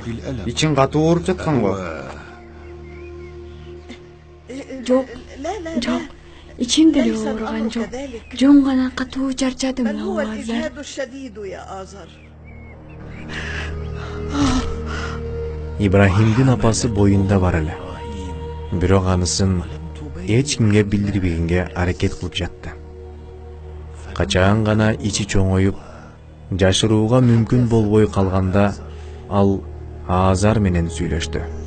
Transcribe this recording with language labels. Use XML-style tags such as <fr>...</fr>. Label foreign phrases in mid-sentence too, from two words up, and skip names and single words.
<ky>Ичин катуу ооруп жаткан го. Жок, жок. İçim деле ооруган жок. Жөн гана катуу чарчадым,</ky> <ar>بل هو Азар. الإجهاد الشديد يا آزر.</ar> <ky>Ибрахимдин апасы боюнда бар эле. Бирок анысын эч кимге билдирбегенге аракет кылып жатты. Качан гана ичи чоңоюп, жашырууга мүмкүн болбой калганда ал Азар менен сүйлөштү.</ky>